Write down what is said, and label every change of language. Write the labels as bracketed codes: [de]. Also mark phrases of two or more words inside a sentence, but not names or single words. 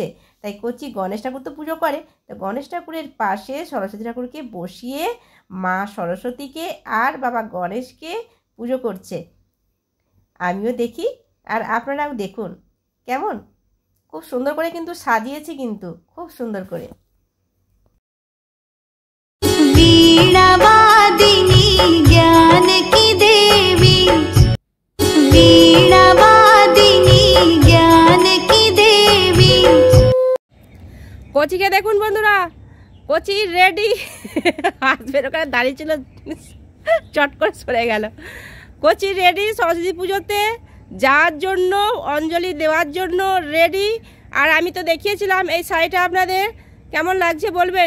[bn] তাই কচি গণেশ ঠাকুর তো পুজো করে, তো গণেশ ঠাকুরের পাশে সরস্বতী ঠাকুরকে বসিয়ে মা সরস্বতীকে আর বাবা গণেশকে পুজো করছে। আমিও দেখি আর আপনারাও দেখুন কেমন খুব সুন্দর করে কিন্তু সাজিয়েছে, কিন্তু খুব সুন্দর করে। [hi] वीणावादिनी ज्ञान की देवी, वीणावादिनी ज्ञान की देवी। [bn] কচিকে দেখুন বন্ধুরা, কচি রেডি। হাজবেন্ড ওখানে দাঁড়িয়ে ছিল, চট করে সরে গেল। কচি রেডি সরস্বতী পুজোতে যাওয়ার জন্য, অঞ্জলি দেওয়ার জন্য রেডি। আর আমি তো দেখিয়েছিলাম এই শাড়িটা, আপনাদের কেমন লাগছে বলবেন।